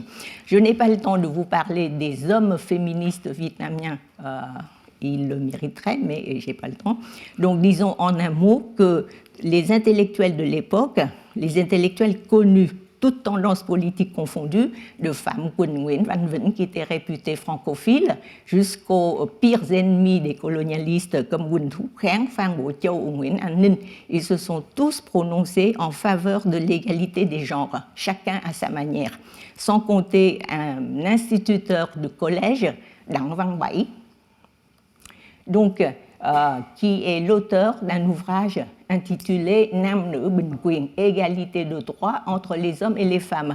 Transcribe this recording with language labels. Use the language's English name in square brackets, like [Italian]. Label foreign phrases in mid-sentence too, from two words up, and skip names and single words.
[French] Je n'ai pas le temps de vous parler des hommes féministes vietnamiens, ils le mériteraient, mais je n'ai pas le temps. Donc disons en un mot que les intellectuels de l'époque, les intellectuels connus, toutes tendances politiques confondues, de Pham Nguyen Nguyễn Văn Vĩnh, qui était réputé francophile, jusqu'aux pires ennemis des colonialistes comme Nguyen Thu Kháng, Phan Bội Châu ou Nguyễn An Ninh, ils se sont tous prononcés en faveur de l'égalité des genres, chacun à sa manière, sans compter un instituteur de collège, Đặng Văn Bảy, donc, qui est l'auteur d'un ouvrage intitulé Nam Nữ Bình Quyền, égalité de droits entre les hommes et les femmes.